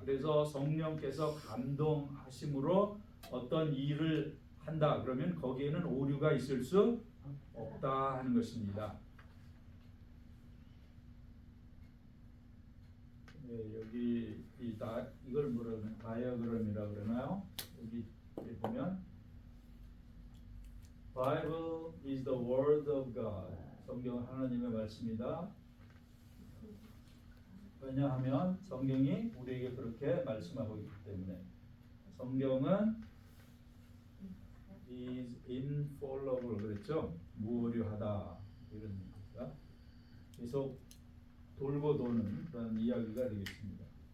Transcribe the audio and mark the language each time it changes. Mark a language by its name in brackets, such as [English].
[Korean] 그래서 성령께서 감동하심으로 어떤 일을 한다 그러면 거기에는 오류가 있을 수 없다 하는 것입니다. 네, 여기 이걸 뭐라면 다이어그램이라 그러나요? 여기 보면 [English] Bible is the word of God. [Korean] 성경은 하나님의 말씀이다. 왜냐하면 성경이 우리에게 그렇게 말씀하고 있기 때문에. 성경은 [English] is infallible [Korean] 그랬죠? 무오류하다 이런 얘기입니다. 계속 돌고 도는 그런 이야기가 되겠습니다.